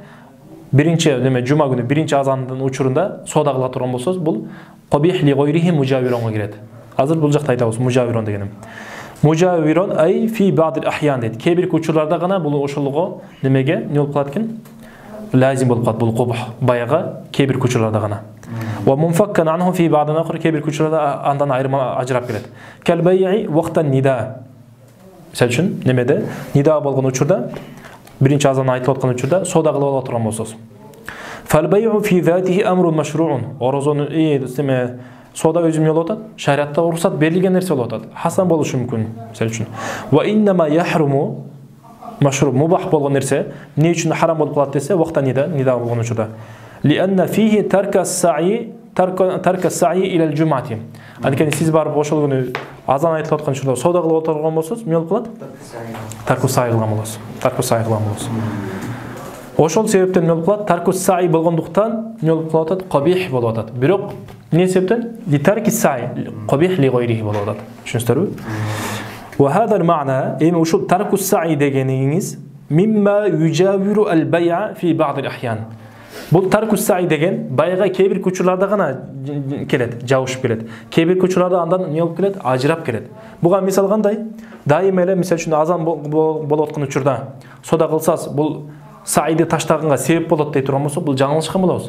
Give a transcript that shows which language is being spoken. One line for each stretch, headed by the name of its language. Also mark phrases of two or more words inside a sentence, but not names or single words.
Kyrgyz: Биринчи неме жума күнү биринчи азандын учурунда сода кыла турган болсоңуз, бул
Arabic: قبيح لغيره
Kyrgyz: мужавиронго кирет. Азыр бул жакта айтабыз мужавирон дегеним.
Arabic: مجاور أي في بعض الأحيان
Kyrgyz: дейт. Кээ бир учурларда гана бул ошолго немеге не болуп калат экен? Лазим болуп калат бул кубх баягы кээ бир учурларда гана.
Arabic: ومنفكا عنه في بعض الأحوال
Kyrgyz: кээ бир учурларда андан айырма ажырап келет.
Arabic: قال البيع وقت النداء.
Kyrgyz: Мисалы үчүн немеде нида болгон учурда биринчи азан айтылып аткан учурда сода кылып ала турган болсоңуз.
Arabic: فالبيع في ذاته أمر مشروع.
Kyrgyz: Орозону деме сода өзү эмне болуп атат? Шариатта уруксат берилген нерсе болуп атат. Хасан болушу мүмкүн, мисалы үчүн.
Arabic: وإنما يحرم مشروع
Kyrgyz: мубах болгон нерсе эмне үчүн харам болуп калат десе, вактан нида болгон учурда.
Arabic: لأن فيه ترك السعي إلى الجمعة.
Kyrgyz: Анткени сиз барып ошол күнү азан айтылып аткан учурда сода кылып отурган болсоңуз, эмне болуп калат?
Arabic: ترك السعي
Kyrgyz: кылган болосуз.
Arabic: ترك السعي
Kyrgyz: кылган болосуз. Ошол себептен эмне болуп калат?
Arabic: ترك السعي
Kyrgyz: болгондуктан эмне болуп калат? Кабих болуп атат. Бирок эмне себептен?
Arabic: لترك السعي قبيح لغيره болуп атат.
Kyrgyz: Түшүнүңүздөрбү?
Arabic: وهذا المعنى,
Kyrgyz: эми ушул
Arabic: ترك السعي
Kyrgyz: дегениңиз
Arabic: مما يجاور البيع في بعض الأحيان.
Kyrgyz: Бул
Arabic: ترك السعي
Kyrgyz: деген байга кээ бир учурларда гана келет, жабышып келет. Кээ бир учурларда андан эмне болуп келет? Ажырап келет. Буга мисал кандай? Дайыма эле мисалы үчүн азан болуп аткан учурда сода кылсаңыз, бул саиди таштаганга себеп болот дей турган болсок, бул жаңылышкан болобуз.